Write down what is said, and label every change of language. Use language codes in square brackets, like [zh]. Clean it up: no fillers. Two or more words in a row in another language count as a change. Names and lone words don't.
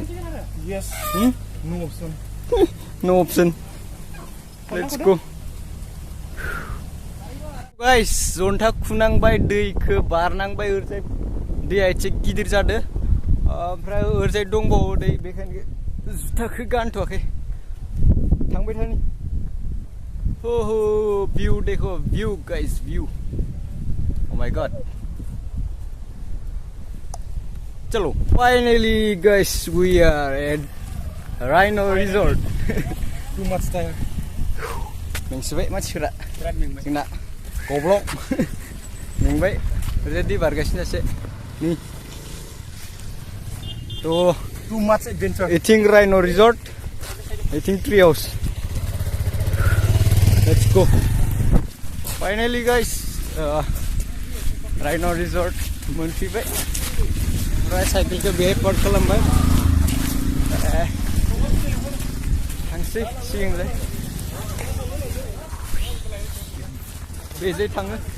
[en] yes no option no option let's go Guys, [brx] zonta kunangbai दैखो बारनांबाय ओरैजाय दैया एसे गिदिर जादों ओमफ्राय ओरैजाय दंबावो दै बेखायनो जुथाखौ गानथ'वाखै थांबाय थानि हो view देखो [en] view guys view oh my god [brx] चलो [en] finally guys we are at Rhino resort Too much time. [brx] मेंसोबाय मानसिफोरा जोंना गब्लं मेंबाय ओरैजाय दै बारगासिनो सासे नि तो [en] Too much adventure. I think Rhino resort I think tree house let's go finally guys Rhino resort [brx] मोनफैबाय ओमफ्राय साइकेलखौ बेहाय पार्क खालामबाय थांसै सिगांलाय बेजों थाङो